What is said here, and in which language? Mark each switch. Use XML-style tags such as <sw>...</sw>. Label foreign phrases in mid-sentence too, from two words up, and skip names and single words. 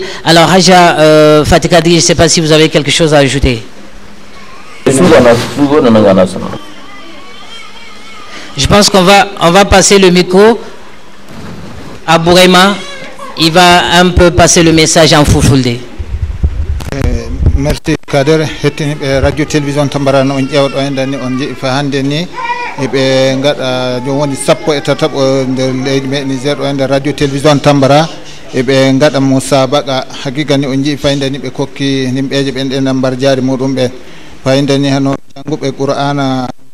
<fr>Alors, Haja Fatikadi, je ne sais pas si vous avez quelque chose à ajouter. Je pense qu'on va passer le micro à Bourema. Il va un peu passer le message en Fulfulde.</fr> <ff>Merci Kader, radio télévision Tambara on ƴewɗo endani on jeehi fa hande ni eɓe gaɗa joni woni sappo e tataɓo nder leydi meɗen Niger ɗo ende radio télévision Tambara eɓe gaɗa musabaqa hakika ni on jii fayida ni ɓe kokki nimɓeje ɓen ɗe nambar jaari muɗum ɓen fayida ni hano janguɓe qur'ana</ff>